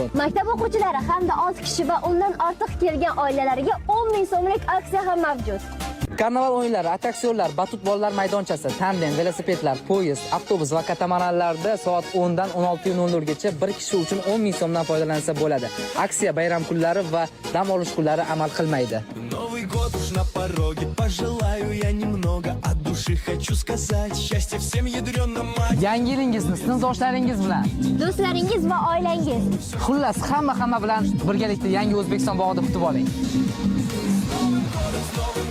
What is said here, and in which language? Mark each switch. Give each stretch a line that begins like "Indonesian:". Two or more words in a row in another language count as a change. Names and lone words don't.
Uzbek: Maktab o'quvchilari hamda 6 kishi va undan ortiq kelgan oilalariga 10 ming so'mlik aksiya ham mavjud. Karnaval o'yinlari, attraksionlar, batut bolalar maydonchasi, tandem, velosipedlar, poyezd, avtobus va katamaranlarda soat 10 dan 16:00 gacha bir kishi uchun 10 ming so'mdan foydalansa bo'ladi. Aksiya bayram kunlari va dam olish kunlari amal qilmaydi.
Russian: Новый год уж на пороге, пожелаю я немного от души хочу сказать счастья всем ядрёным мать.
Uzbek: Yangi yilingizni sinfdoshlaringiz bilan, Do'stlaringiz va oilangiz. xullas hamma bilan birgalikda yangi O'zbekiston bog'ida kutib oling.